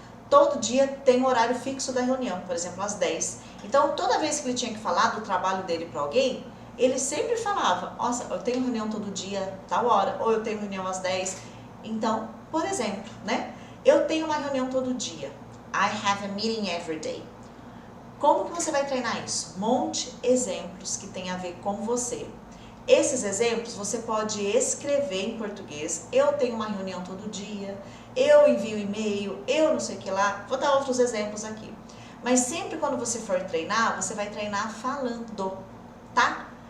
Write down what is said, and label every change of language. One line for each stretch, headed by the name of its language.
Portuguese: Todo dia tem um horário fixo da reunião, por exemplo, às 10. Então, toda vez que ele tinha que falar do trabalho dele para alguém, ele sempre falava, nossa, eu tenho reunião todo dia, tal hora, ou eu tenho reunião às 10. Então, por exemplo, né? Eu tenho uma reunião todo dia.
English: I have a meeting every day.
Portuguese: Como que você vai treinar isso? Monte exemplos que tem a ver com você. Esses exemplos você pode escrever em português. Eu tenho uma reunião todo dia, eu envio e-mail, eu não sei o que lá. Vou dar outros exemplos aqui. Mas sempre quando você for treinar, você vai treinar falando, tá?